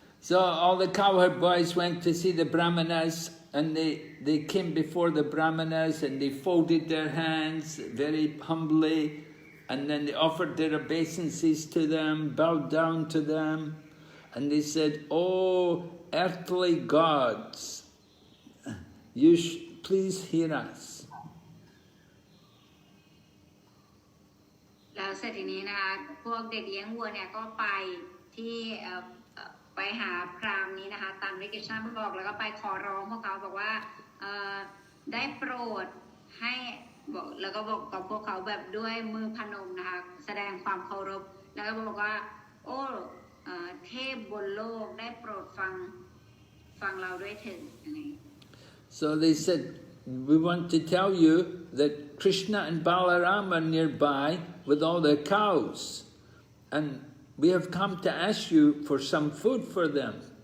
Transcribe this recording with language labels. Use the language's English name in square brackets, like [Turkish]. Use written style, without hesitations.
[English] So all the cowherd boys went to see the Brahmanas, and they came before the Brahmanas and they folded their hands very humbly, and then they offered their obeisances to them, bowed down to them, and they said, "Oh, earthly gods, you please hear us." [Thai] แล้วเสร็จทีนี้นะคะพวกเด็กเลี้ยงวัวเนี่ยก็ไปที่ไปหาพราหมณ์นี้นะคะตามที่กฤษณะบอกแล้วก็ไปขอร้องพวกเขาบอกว่าได้โปรดให้บอกแล้วก็บอกกับพวกเขาแบบด้วยมือพนมนะคะแสดงความเคารพแล้วก็บอกว่าโอ้เทพบนโลกได้โปรดฟังเราด้วยเถิดอะไร [English] So they said, we want to tell you that Krishna and Balaram are nearby with all their cows, and we have come to ask you for some food for them.